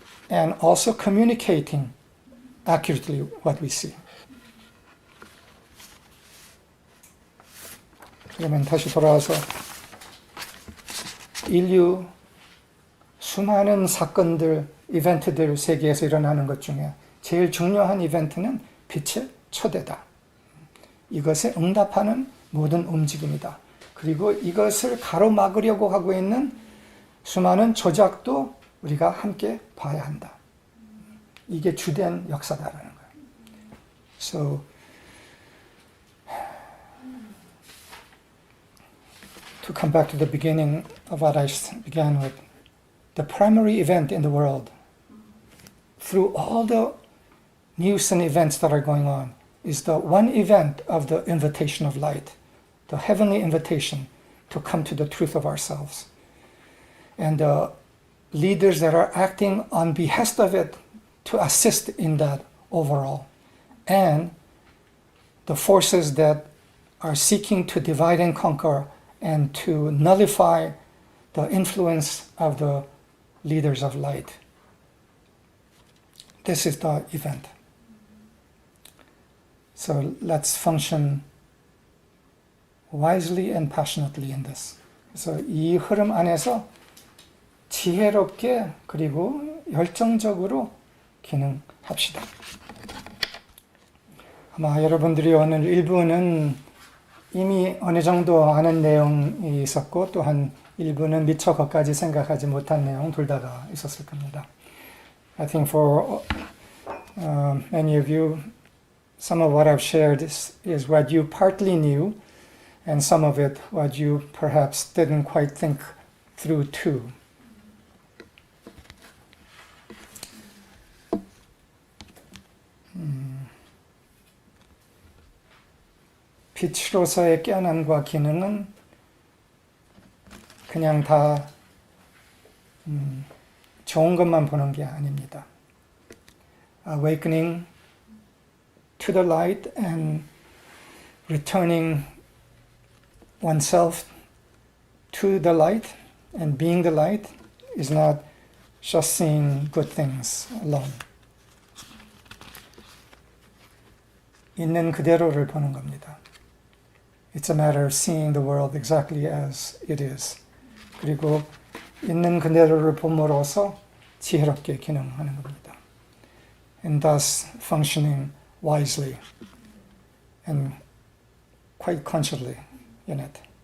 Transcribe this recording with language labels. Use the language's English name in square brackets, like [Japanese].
[English] And also communicating accurately what we see. [Korean] 그러면 다시 돌아와서 인류 수많은 사건들, 이벤트들 세계에서 일어나는 것 중에 제일 중요한 이벤트는 빛의 초대다. 이것에 응답하는 모든 움직임이다. 그리고 이것을 가로막으려고 하고 있는 수많은 조작도 우리가 함께 봐야 한다. 이게 주된 역사다라는 거예요. [English] So, to come back to the beginning of what I began with, the primary event in the world, through all the news and events that are going on, is the one event of the invitation of light, the heavenly invitation to come to the truth of ourselves. And the leaders that are acting on behest of it to assist in that overall. And the forces that are seeking to divide and conquer and to nullify the influence of the leaders of light. This is the event. So let's function wisely and passionately in this. [Korean] 그래서 이 흐름 안에서 지혜롭게 그리고 열정적으로 기능합시다. 아마 여러분들이 오늘 일부는 이미 어느 정도 아는 내용이 있었고 또한 일부는 미처 거기까지 생각하지 못한 내용 둘 다가 있었을 겁니다. [English] I think for many of you, some of what I've shared is what you partly knew, and some of it what you perhaps didn't quite think through too. [Korean] 빛으로서의 깨어남과 기능은 그냥 다 좋은 것만 보는 게 아닙니다. [English] Awakening to the light and returning oneself to the light and being the light is not just seeing good things alone. [Korean] 있는 그대로를 보는 겁니다. [English] It's a matter of seeing the world exactly as it is. [Korean] 그리고 있는 그대로를 봄으로써 지혜롭게 기능하는 겁니다. [English] And thus functioning wisely and quite consciously in it.